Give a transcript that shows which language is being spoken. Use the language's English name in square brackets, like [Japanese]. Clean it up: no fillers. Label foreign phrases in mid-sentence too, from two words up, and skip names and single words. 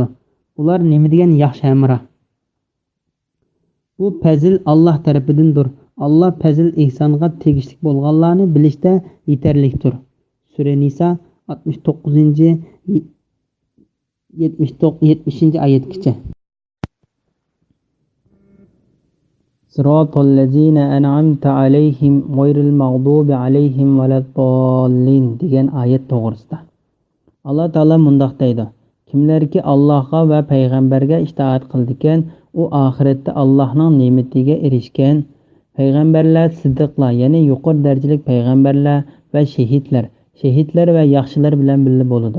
[Uzbek] Ular nima degan yaxshi hamroh. Bu fazil Alloh tarafidandir. Alloh fazil ihsonga tegishli bo'lganlarni bilishda yetarlikdir. Sura Nisa 69-70-oyatgacha. [Arabic] صراط الذين أنعمت عليهم غير المغضوب عليهم ولا الضالين [Uzbek] degan oyat to'g'risida. Alloh taolo mundoq deydi: Kimlarki Allohga va payg'ambarga itoat qildigan, u oxiratda Allohning ne'matiga erishgan. Payg'ambarlar, siddiqlar, ya'ni yuqori darajali payg'ambarlar va shahidlar va yaxshilar bilan birga bo'ladi.